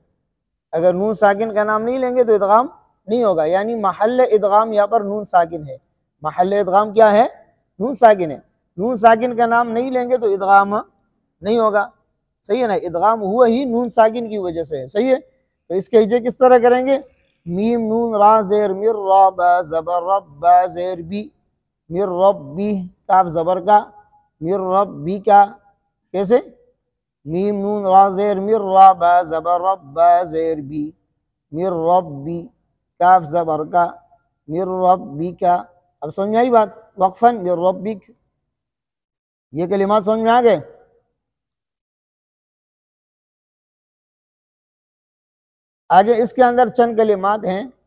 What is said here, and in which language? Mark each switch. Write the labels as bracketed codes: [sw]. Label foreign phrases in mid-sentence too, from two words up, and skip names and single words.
[ur] اگر نون ساکن کا نام نہیں لیں گے تو ادغام نہیں ہوگا، یعنی محل ادغام یہاں پر نون ساکن ہے. محل ادغام کیا ہے؟ نون ساکن ہے. نون ساکن کا نام نہیں لیں گے تو ادغام نہیں ہوگا. صحیح ہے نا؟ ادغام ہوا ہی نون ساکن کی وجہ سے ہے. صحیح ہے؟ تو اس کے ہجے کس طرح کریں گے؟ میم نون را زیر مر را با زبر رب با زیر بی مر رب بی کاف زبر کا مر رب بی کا. کیسے؟ میم نون را زیر مر را با زبر رب با زیر بی مر رب بی کاف زبر کا مر رب بی کا. اب سمجھ میں آئی بات؟ وقفاً [ar] مر ربک. [ur] یہ کلمات سمجھ میں آ گئے؟ آگے اس کے اندر چند کلمات ہیں.